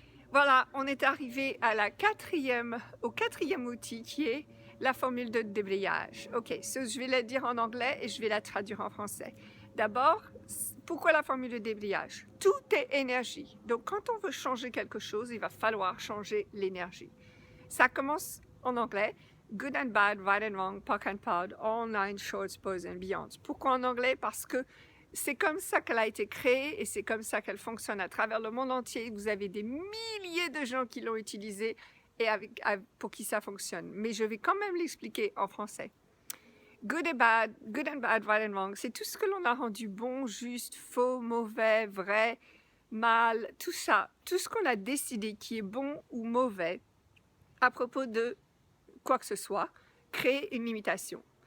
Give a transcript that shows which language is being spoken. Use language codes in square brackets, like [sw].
[fr] Voilà, on est arrivé à au quatrième outil qui est la formule de déblayage. Ok, je vais la dire en anglais et je vais la traduire en français. D'abord, pourquoi la formule de déblayage? Tout est énergie. Donc quand on veut changer quelque chose, il va falloir changer l'énergie. Ça commence en anglais. [en] Good and bad, right and wrong, POC and POD, all nine shorts, boys and beyonds. [fr] Pourquoi en anglais? Parce que c'est comme ça qu'elle a été créée et c'est comme ça qu'elle fonctionne à travers le monde entier. Vous avez des milliers de gens qui l'ont utilisée et pour qui ça fonctionne. Mais je vais quand même l'expliquer en français. [en] Good and bad, right and wrong, [fr] c'est tout ce que l'on a rendu bon, juste, faux, mauvais, vrai, mal, tout ça, tout ce qu'on a décidé qui est bon ou mauvais à propos de quoi que ce soit, créer une limitation.